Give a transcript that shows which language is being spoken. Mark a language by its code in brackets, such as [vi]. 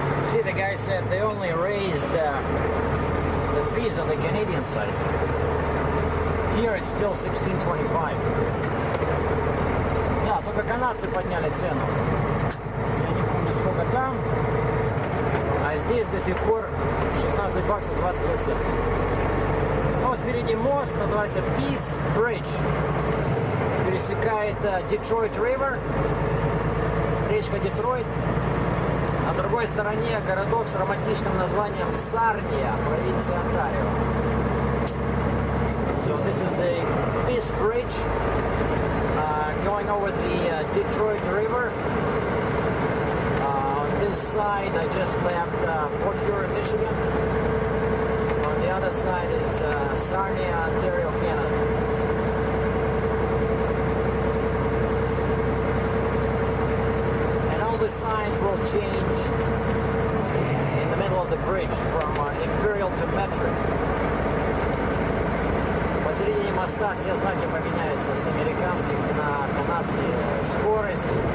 [en] See, the guy said they only raised the fees on the Canadian side. Here it's still 16.25. [ru] Да, только канадцы подняли цену. Я не помню, сколько там. А здесь до сих пор 16 баксов 25 центов. Вот впереди мост, называется Peace Bridge. Пересекает Detroit River, речка Детройт. На другой стороне городок с романтичным названием Сарния, провинция Онтарио. [en] So this is the Peace Bridge going over the Detroit River. On this side I just left Port Huron, Michigan. On the other side is Sarnia, Ontario, Canada. And all the signs will change in the middle of the bridge from Imperial to Metric. [ru] Посередине моста все знаки поменяются с американских на канадские. Скорость,